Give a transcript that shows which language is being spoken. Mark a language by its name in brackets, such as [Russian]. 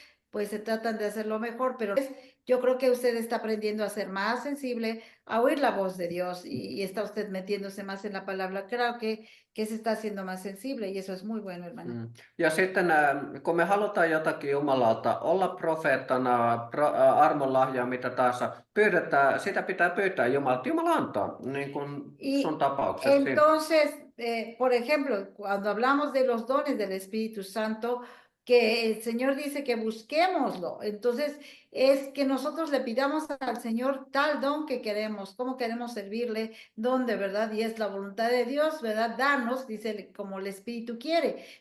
[Spanish] Pues se tratan de hacerlo mejor, pero yo creo que usted está aprendiendo a ser más sensible, a oír la voz de Dios y está usted metiéndose más en la palabra. Creo que se está haciendo más sensible y eso es muy bueno, hermano. [Finnish] Ja sitten kun me halutaan jotakin Jumalalta, olla profeettana, armonlahjaa, mitä tahansa, sitä pitää pyytää Jumalalta. Jumala antaa, niin kuin sun tapauksessa. [Spanish] Entonces, por ejemplo, cuando hablamos de los dones del Espíritu Santo, que el Señor dice que busquémoslo. Entonces, es que nosotros le pidamos al Señor tal don que queremos, cómo queremos servirle, dónde, ¿verdad? Y es la voluntad de Dios, ¿verdad? Darnos, dice, como el Espíritu quiere.